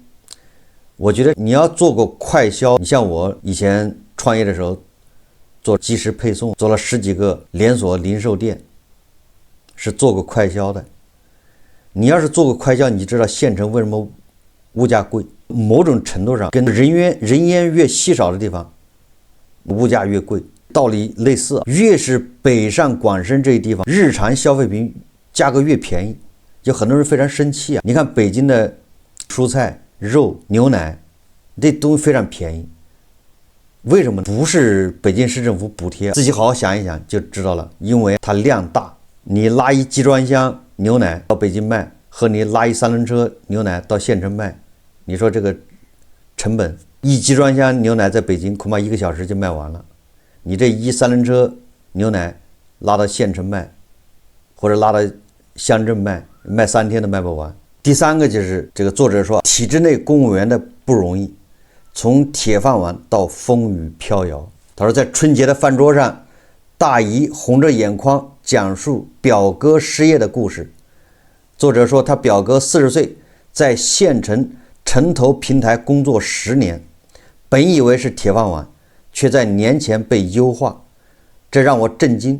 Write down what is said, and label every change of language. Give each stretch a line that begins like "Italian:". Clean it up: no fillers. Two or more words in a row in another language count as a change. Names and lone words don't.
Chinese: 我覺得你要做個快銷，你像我以前創業的時候做即時配送，做了10幾個連鎖零售店，是做過快銷的。你要是做過快銷，你知道縣城為什麼物價貴？某種程度上跟人烟越稀少的地方物價越貴，道理類似。越是北上廣深這一地方，日常消費品價格越便宜，就很多人非常生氣啊。你看北京的蔬菜、肉、牛奶，这东西非常便宜，為什麼？不是北京市政府補貼，自己好好想一想就知道了。因為它量大，你拉一集裝箱牛奶到北京賣，和你拉一3輪車牛奶到縣城賣，你說這個成本一集裝箱牛奶在北京恐怕1個小时就賣完了。你这一3轮車牛奶拉到县城卖，或者拉到乡镇卖3天都賣不完。第三个就是这個作者說，體制內公務員的不容易，從鐵飯碗到風雨飄搖。他說，在春節的飯桌上，大姨紅着眼眶講述表哥失業的故事。作者說，他表哥40歲，在縣城城投平台工作10年，本以為是鐵飯碗，卻在年前被優化，這讓我震驚。